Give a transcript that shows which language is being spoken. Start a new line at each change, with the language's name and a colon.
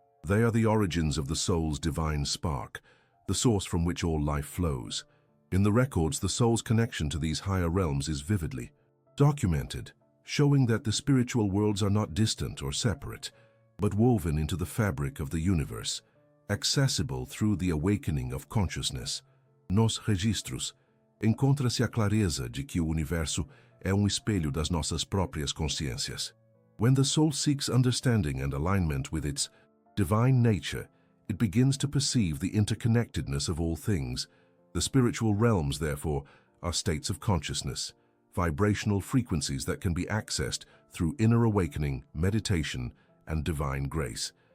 English: They are the origins of the soul's divine spark, the source from which all life flows. In the records, the soul's connection to these higher realms is vividly documented, showing that the spiritual worlds are not distant or separate, but woven into the fabric of the universe, accessible through the awakening of consciousness.
Portuguese: Nos registros encontra-se a clareza de que o universo é espelho das nossas próprias consciências.
English: When the soul seeks understanding and alignment with its divine nature, it begins to perceive the interconnectedness of all things, The spiritual realms, therefore, are states of consciousness, vibrational frequencies that can be accessed through inner awakening, meditation, and divine grace.